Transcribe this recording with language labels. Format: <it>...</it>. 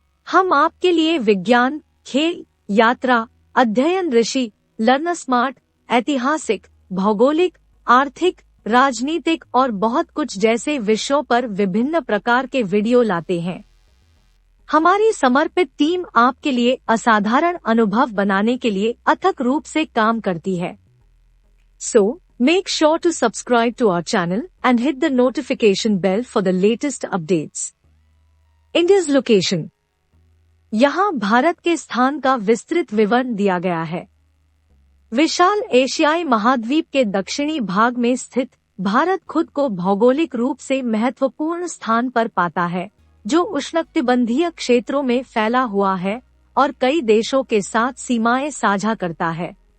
<hi>हम आपके लिए विज्ञान, खेल, यात्रा, अध्ययन, ऋषि, लर्न स्मार्ट, ऐतिहासिक, भौगोलिक, आर्थिक, राजनीतिक और बहुत कुछ जैसे विषयों पर विभिन्न प्रकार के वीडियो लाते हैं। हमारी समर्पित टीम आपके लिए असाधारण अनुभव बनाने के लिए अथक रूप से काम करती है।</hi> <en>So, make sure to subscribe to our channel and hit the notification bell for the latest updates. India's location.</en> <hi>यहाँ भारत के स्थान का विस्तृत विवरण दिया गया है। विशाल एशियाई महाद्वीप के दक्षिणी भाग में स्थित भारत खुद को भौगोलिक रूप से महत्वपूर्ण स्थान पर पाता है, जो उष्णकटिबंधीय क्षेत्रों में फैला हुआ है और कई देशों के साथ सीमाएं साझा करता है।</hi>